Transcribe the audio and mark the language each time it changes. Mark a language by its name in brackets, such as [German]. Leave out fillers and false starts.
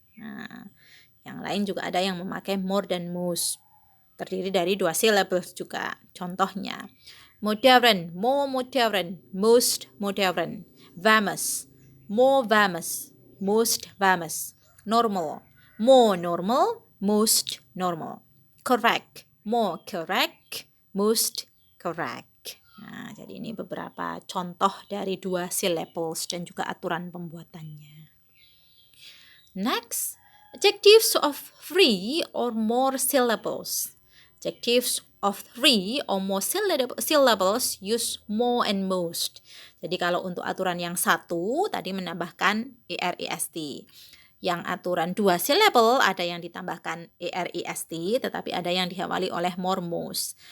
[Indonesian] Nah, yang lain juga ada yang memakai more dan most. Terdiri dari 2 syllables juga. [English] Contohnya, modern, more modern, most modern. Famous, more famous, most famous. Normal, more normal, most normal. Correct, more correct, most correct. [Indonesian] Nah, jadi ini beberapa contoh dari 2 syllables dan juga aturan pembuatannya. [English] Next, adjectives of 3 or more syllables. Adjectives of 3 or more syllables use more and most. [Indonesian] Jadi kalau untuk aturan yang satu tadi menambahkan erist. Yang aturan 2 syllable ada yang ditambahkan erist, tetapi ada yang diawali oleh more most.